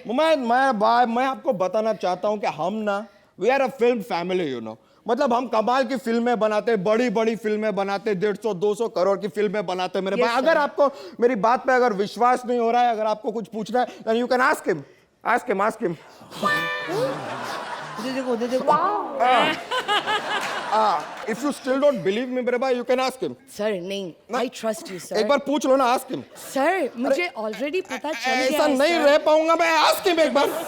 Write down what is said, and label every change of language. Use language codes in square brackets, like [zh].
[hi] मुमैद मेरा भाई, मैं आपको बताना चाहता हूं कि हम ना, [en] We are a film family, you know. [hi] मतलब हम कमाल की फिल्में बनाते, बड़ी बड़ी फिल्में बनाते, 150-200 करोड़ की फिल्में बनाते मेरे भाई। अगर आपको मेरी बात पे अगर विश्वास नहीं हो रहा है, अगर आपको कुछ पूछना है, [en] then you can ask him, ask him, ask him. If you still don't believe me [hi] मेरे भाई, [en] you can ask him. [hi] Sir नहीं, [en] I trust you sir। [hi] एक बार पूछ लो ना, [en] ask him. [hi] सर मुझे ऑलरेडी पता चल गया है। ऐसा नहीं रह पाऊंगा मैं, [en] ask him [hi] एक बार।